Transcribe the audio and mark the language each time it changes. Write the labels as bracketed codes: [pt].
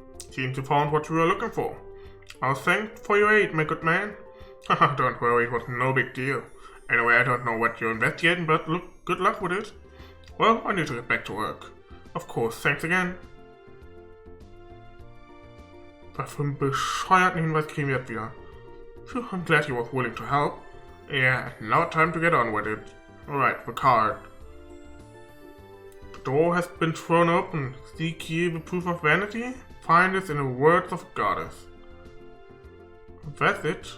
[en] Seems you found what you were looking for. I was thanked for your aid, my good man. Haha, don't worry, it was no big deal. Anyway, I don't know what you're investigating, but look, good luck with it. Well, I need to get back to work. Of course, thanks again. [de] Was für einen bescheuerten Hinweis kriegen wir jetzt wieder. [en] Phew, I'm glad he was willing to help. Yeah, now time to get on with it. Alright, the card. The door has been thrown open. Seek here the proof of vanity? Find this in the words of goddess. That's it.